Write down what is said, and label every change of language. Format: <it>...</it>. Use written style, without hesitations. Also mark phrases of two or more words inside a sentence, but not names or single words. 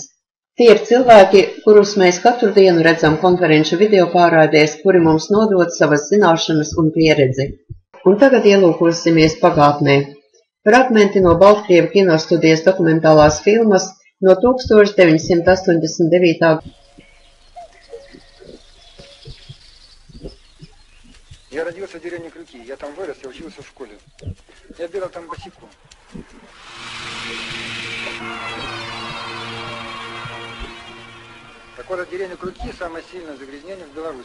<lv>Tie ir cilvēki, kurus mēs katru dienu redzam konferenču video pārraidēs, kuri mums nodod savas zināšanas un pieredzi. Un tagad ielūkosimies pagātnē. Fragmenti no Baltkrievu kinostudijas dokumentālās filmas no 1989.</lv> <ru>Я родился в деревне Крюки, я там вырос, я учился в школе. Я бегал там босиком. Так вот, деревня Крюки самое сильное загрязнение в Беларуси.</ru>